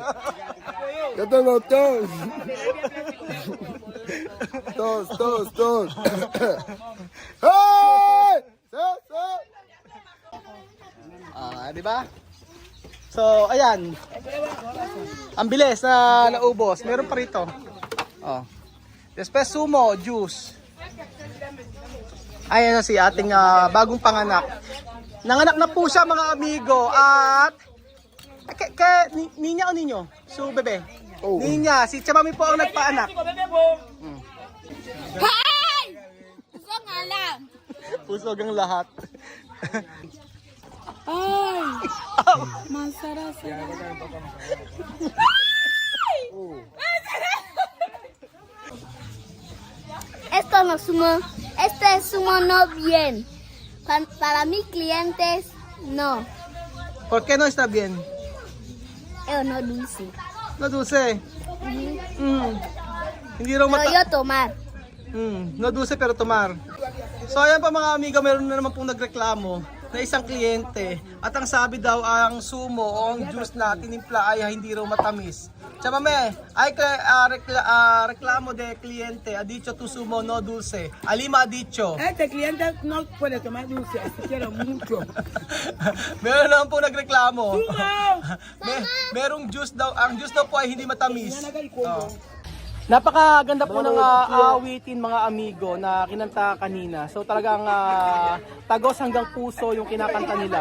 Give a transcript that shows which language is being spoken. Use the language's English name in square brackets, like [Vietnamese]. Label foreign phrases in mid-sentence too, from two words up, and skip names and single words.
[Filipino] Ito na, toast! Toast! Hey! Di ba? So, ayan. Ang bilis na naubos. Meron pa rito. [Spanish] Oh. Después sumo, juice. [Filipino] Ayan na si ating bagong panganak. Nanganak na po siya mga amigo at Ninya o ninyo? So, bebe? Oh. Ninya, si Chamami po ang nagpaanak. Hi! Gusto nga lang. Pusog ang lahat. Ay! Masarap. [Spanish] Este sumo no bien. Para mis clientes, no. ¿Por qué no está bien? No dulce. No dulce. [Filipino] Hindi raw [Spanish] Pero yo tomar. No dulce pero tomar. [Filipino] So ayan pa mga amigo, meron na naman pong nagreklamo na isang kliyente. At ang sabi daw ang sumo o ang juice na tinimpla ay hindi raw matamis. [Spanish] Chamame, ay reklamo de cliente, ha dicho tu sumo no dulce. Alima ha dicho. Este cliente no puede tomar dulce, así quiero mucho. [Filipino] Meron naman po nagreklamo. Merong juice daw, ang juice daw po ay hindi matamis. Oh. Napakaganda po ng awitin mga amigo na kinanta kanina. So talagang tagos hanggang puso yung kinakanta nila.